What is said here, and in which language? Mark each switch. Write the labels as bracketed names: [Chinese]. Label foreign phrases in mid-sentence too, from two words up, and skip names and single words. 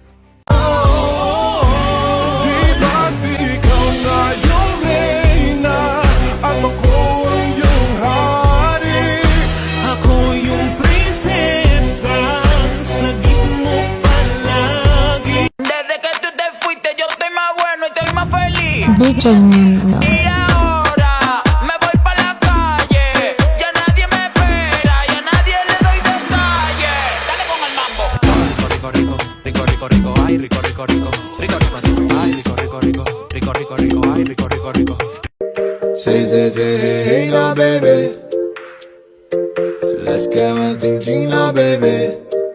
[Filipino] Di ba't ikaw nga yung reyna at ako ang iyong hari? Ako yung prinsesa, sagip mo palagi. [Spanish] Desde que tú te fuiste yo estoy más bueno y estoy más feliz. DJ Nino. Y ahora me voy pa' la calle. Ya nadie me espera, ya nadie le doy detalles. Dale con el mambo. Rico, rico, rico, rico, rico, ay, rico, rico, rico, rico, rico, rico, ay, rico, rico, rico, rico, rico, rico, ay, rico, rico, rico. [English] Say, hey, hey, now, baby. So let's get one thing, Gina, baby.